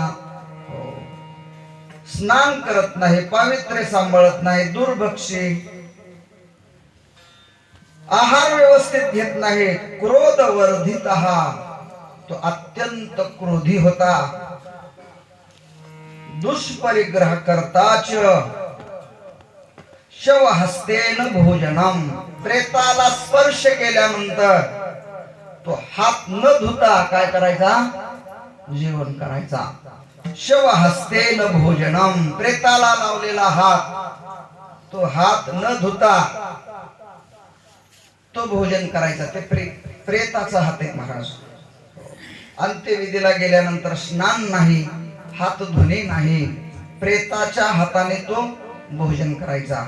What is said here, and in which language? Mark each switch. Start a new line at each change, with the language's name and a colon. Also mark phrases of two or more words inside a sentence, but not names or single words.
Marathi: स्नान करत नाही, पावित्र्य सांभाळत नाही, दुर्भक्षी. आहार व्यवस्थित घेत नाही, क्रोध वर्धित. तो अत्यंत क्रोधी होता. दुष्परिग्रह करताच
Sanskrit: शव हस्तेन भोजनम.
Marathi: प्रेताला स्पर्श केल्यानंतर तो हात न धुता काय करायचा? जेवण करायचा.
Sanskrit: शव हस्तेन भोजनम.
Marathi: प्रेताला लावलेला हात, तो हात न धुता तो भोजन करायचा. ते प्रेताचा हात आहे महाराज. अंत्यविधीला गेल्यानंतर स्नान नाही, हात धुणे नाही, प्रेताच्या हाताने तो भोजन करायचा.